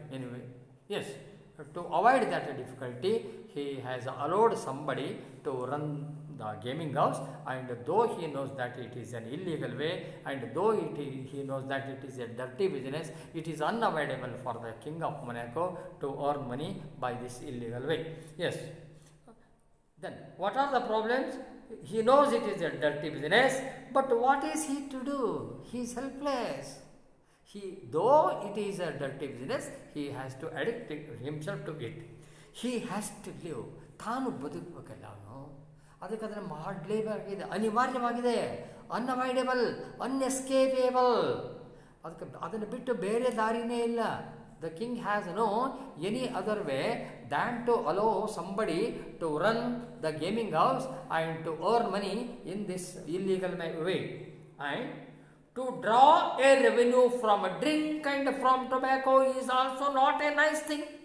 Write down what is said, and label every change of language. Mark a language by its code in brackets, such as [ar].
[en] Anyway, yes, to avoid that difficulty, he has allowed somebody to run the gaming house, and though he knows that it is an illegal way, and though he knows that it is a dirty business, it is unavoidable for the King of Monaco to earn money by this illegal way. Yes. Then, what are the problems? He knows it is a dirty business, but what is he to do? He is helpless. Though it is a dirty business, he has to addict himself to it. He has to live. [kn] ತಾನು ಬದುಕಬೇಕಲ್ಲ ಅವನು, ಅದಕ್ಕೆ ಅದನ್ನು ಮಾಡಲೇಬೇಕಾಗಿದೆ, ಅನಿವಾರ್ಯವಾಗಿದೆ, [en] Unavoidable, unescapable. [kn] ಅದನ್ನು ಬಿಟ್ಟು ಬೇರೆ ದಾರಿನೇ ಇಲ್ಲ. [en] The king has no any other way than to allow somebody to run the gaming house and to earn money in this illegal way, and to draw a revenue from a drink and from tobacco is also not a nice thing.